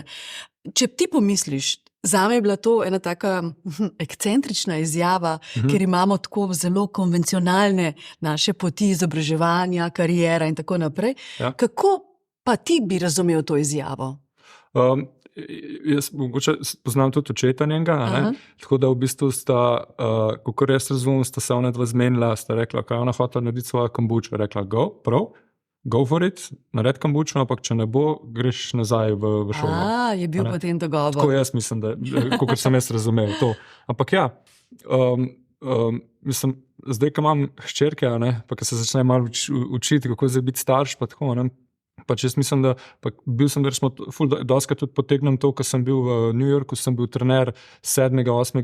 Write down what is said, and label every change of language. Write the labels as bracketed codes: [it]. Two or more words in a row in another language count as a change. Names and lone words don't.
[sl] Če ti pomisliš, zame je bila to ena taka ekscentrična izjava, ker imamo tako zelo konvencionalne naše poti izobraževanja, karijera in tako naprej. Kako pa ti bi razumel to izjavo? Jaz mogoče poznam tudi očeta njega, tako da v bistvu sta, kakor jaz razumem, sta se ona dva zmenila, sta rekla, kaj ona hotela narediti svojo kombučo, rekla, [en] go for it, [sl] naredi kombučo, ampak če ne bo, greš nazaj v šolo. Je bil potem dogovor. Tako jaz mislim, da, kakor sem jaz razumel to. Ampak mislim, zdaj, ko imam hčerke, pa ko se začne malo učiti, kako zdaj biti starš, pa tako, pač jaz mislim, da bil sem, da smo doskrat tudi potegnem to, ko sem bil v New Yorku, sem bil trener 7., 8.